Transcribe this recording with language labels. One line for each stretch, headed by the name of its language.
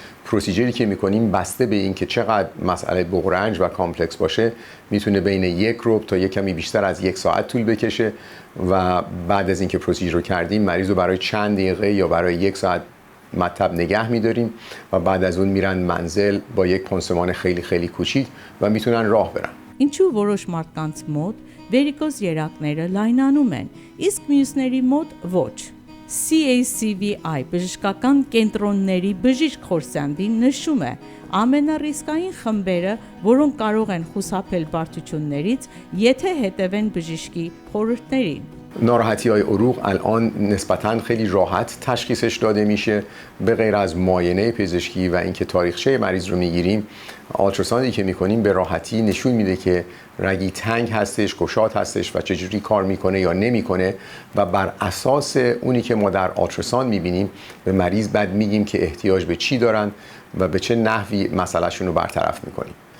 Persian: پروسیجری که میکنیم بسته به این که چقدر مسئله بغرنج و کامپلکس باشه میتونه بین 1 ربع تا یک کمی بیشتر از 1 ساعت طول بکشه و بعد از اینکه پروسیجر رو کردیم مریض رو برای چند دقیقه یا برای 1 ساعت مطب نگه می‌داریم و بعد از اون میرن منزل با یک پانسمان خیلی خیلی کوچیک و میتونن راه برن.
Armenian: Ինչու որոշ մարդկանց մոտ վերիկոզ երակները լայնանում են, իսկ մյուսների մոտ ոչ։ CACVI բժշկական կենտրոնների բժիշկ Khorsandim նշում է, ամենառիսկային խմբերը, որոնք կարող են խուսափել բարդություններից, եթե հետևեն բժշկի խորհուրդներին։
Persian: ناراحتی های عروق الان نسبتاً خیلی راحت تشخیصش داده میشه. به غیر از معاینه پزشکی و اینکه تاریخچه مریض رو میگیریم، آلتراساندی که میکنیم به راحتی نشون میده که رگی تنگ هستش، گشاد هستش و چجوری کار میکنه یا نمیکنه و بر اساس اونی که ما در آلتراساند میبینیم به مریض بعد میگیم که احتیاج به چی دارن و به چه نحوی مسئلهشون رو برطرف میکنیم.